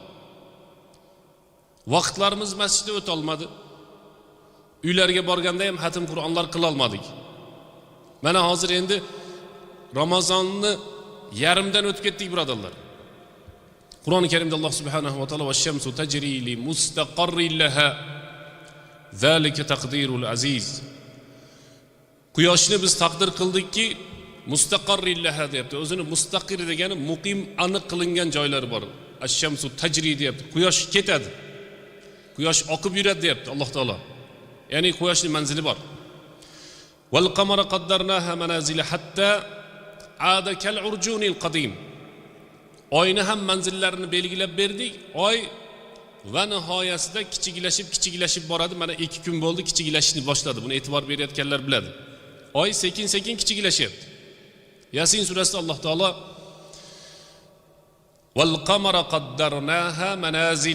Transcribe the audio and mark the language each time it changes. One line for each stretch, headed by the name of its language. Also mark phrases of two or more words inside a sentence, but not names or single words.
Uzbek: Vaqtlarimiz masjidda o'ta olmadi. Uylarga borganda ham xatm Qur'onlar qila olmadik. Mana hozir endi Ramazonni yarimdan o'tib ketdik, birodarlar. Qur'oni Karimda Alloh
Arabic: سبحانه وتعالى "والشمس تجري لمستقر لها ذلك تقدير العزيز".
Uzbek: Quyoshni biz taqdir qildikki,
Arabic: مستقر لها
Uzbek: deyapti. O'zini mustaqir degani muqim, aniq qilingan joylari bor.
Arabic: الشمس تجري
Uzbek: deyapti. Quyosh ketadi. Quyosh oqib yuradi deyapti Alloh taolo. Ya'ni quyoshning manzili bor.
Arabic: والقمر قدرناه منازل حتى عاد كالعرجون القديم.
Uzbek: Oyni ham manzillarini belgilab berdik. Oy va nihoyasida kichiklashib boradi. Mana 2 kun bo'ldi, kichiklashishni boshladi. Buni e'tibor berayotganlar biladi. Oy sekin-sekin kichiklashyapti. Yasin surasida Alloh taolo
Arabic: والقمر قدرناه منازل.